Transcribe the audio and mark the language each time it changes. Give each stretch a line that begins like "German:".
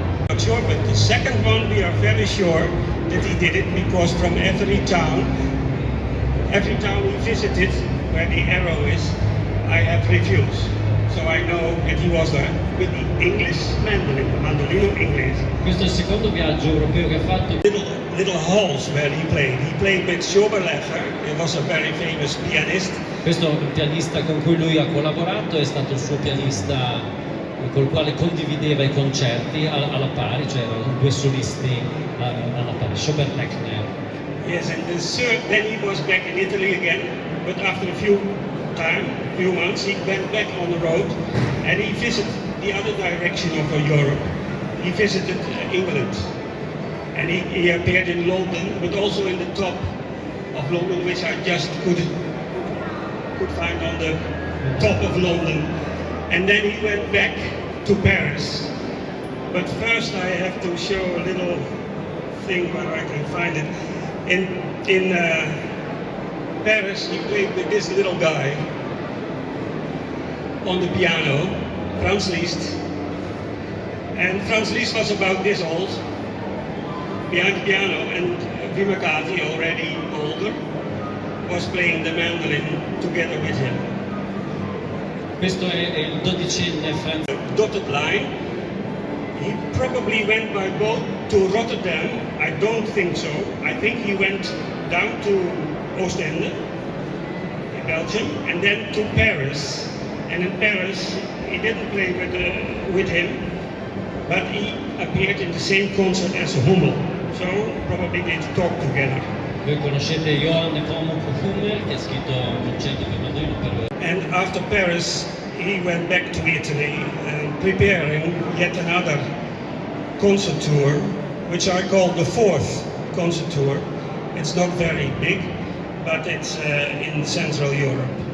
English: Not sure, but the second one we are very sure that he did it because from every town we visited, where the arrow is, I have reviews. So I know that he was there with the English mandolin, the Mandolino Inglese.
Italian: Questo è il secondo viaggio europeo che ha fatto.
English: Little halls where he played. He played with Schoberlecher, he was a very famous pianist.
Italian: Questo è un pianista con cui lui ha collaborato, è stato il suo pianista col quale condivideva i concerti alla pari, cioè erano due solisti alla pari, Schoberlecher.
English: Yes, and then he was back in Italy again, but after a few time, few months, he went back on the road and he visited the other direction of Europe. He visited England and he appeared in London, but also in the top of London, which I just could find on the top of London. And then he went back to Paris. But first I have to show a little thing where I can find it. In Paris, he played with this little guy on the piano, Franz Liszt. And Franz Liszt was about this old, behind the piano, and Vimercati, already older, was playing the mandolin together with him.
Italian: Questo è il dodicenne Franz.
English: Dotted line. He probably went by boat to Rotterdam. I don't think so. I think he went down to Oostende, in Belgium, and then to Paris. And in Paris, he didn't play with him, but he appeaed in the same concert as Hummel. So probably they talked together.
Italian: Voi conoscete Johann Nepomuk Hummel, che ha scritto un concerto per mandolino per...
English: And after Paris, he went back to Italy, preparing yet another concert tour, which I call the fourth concert tour. It's not very big, but it's in Central Europe.